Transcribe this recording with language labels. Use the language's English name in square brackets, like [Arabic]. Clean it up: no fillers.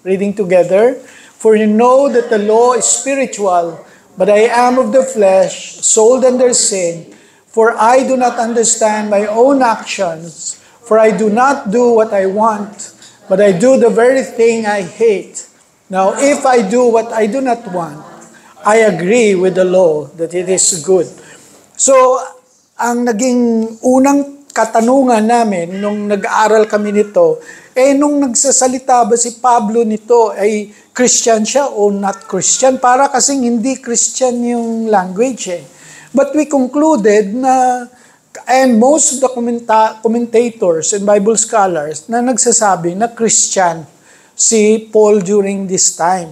[English] Reading together, for you know that the law is spiritual, but I am of the flesh, sold under sin, for I do not understand my own actions, for I do not do what I want, but I do the very thing I hate. Now, if I do what I do not want, I agree with the law that it is good. [Filipino] So, ang naging unang katanungan namin nung nag-aaral kami nito, nung nagsasalita ba si Pablo nito, ay Christian siya o not Christian? Para kasing hindi [English] Christian yung language But we concluded na, and most of the commentators and Bible scholars [Filipino] na nagsasabi na [English] Christian si Paul during this time.